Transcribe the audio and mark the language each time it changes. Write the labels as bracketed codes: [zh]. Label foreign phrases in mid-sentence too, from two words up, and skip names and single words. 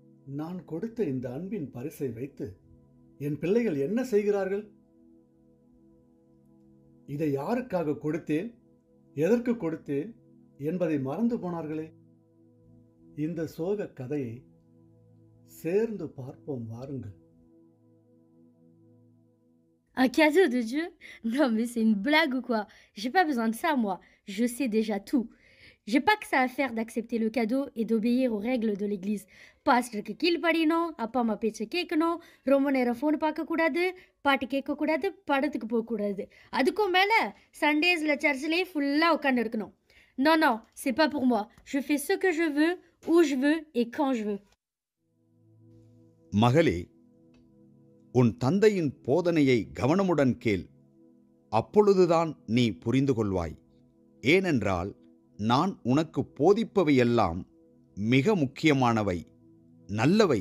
[ta] நான் கொடுத்த இந்த அன்பின் பரிசை வைத்து என் பிள்ளைகள் என்ன செய்கிறார்கள்? இதை யாருக்காக கொடுத்தேன், எதற்கு கொடுத்தேன் என்பதை மறந்து போனார்களே. இந்த சோக கதையை சேர்ந்து பார்ப்போம் வாருங்கள். [fr] Un cadeau de Dieu? Non, mais c'est une blague ou quoi? J'ai pas besoin de ça, moi. Je sais déjà tout. J'ai pas que ça à faire d'accepter le cadeau et d'obéir aux règles de l'église. [ta] பாஸ்டருக்கு கீழ்ப்படியணும், அப்பா அம்மா பேச்சை கேட்கணும், ரொம்ப நேரம் ஃபோன் பார்க்கக்கூடாது, பாட்டு கேட்கக்கூடாது, படத்துக்கு போகக்கூடாது. அதுக்கும் மேலே [en] Sundays church full [ta] உட்காந்து இருக்கணும். [fr] Non, non, c'est pas pour moi. Je fais ce que je veux, où je veux et quand je veux. [ta] மகளே, உன் தந்தையின் போதனையை கவனமுடன் கேள். அப்பொழுதுதான் நீ புரிந்து கொள்வாய். ஏனென்றால் நான் உனக்கு போதிப்பவையெல்லாம் மிக முக்கியமானவை, நல்லவை.